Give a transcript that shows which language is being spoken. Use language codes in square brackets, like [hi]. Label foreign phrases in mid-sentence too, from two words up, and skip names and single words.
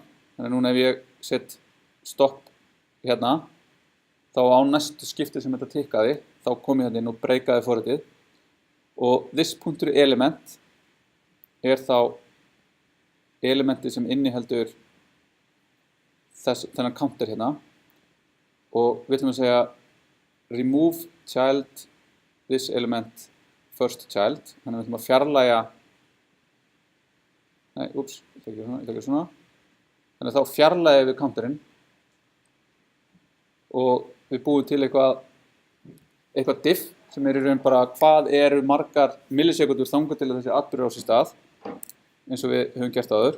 [is] Þannig að núna ef ég set stopp hérna, þá á næstu skipti sem þetta tikkaði, þá kom ég hérna inn og breykaði forritið og this.element er þá elementi sem inniheldur þennan counter hérna og við ætlum að segja [en] remove child this element first child, [is] þannig að við ætlum að fjarlægja þannig að þá fjarlægja við counterinn og við búum til eitthvað diff sem í raun bara hvað eru margar millisekundur þangað til að þessi atburður á sér stað, eins og við höfum gert áður.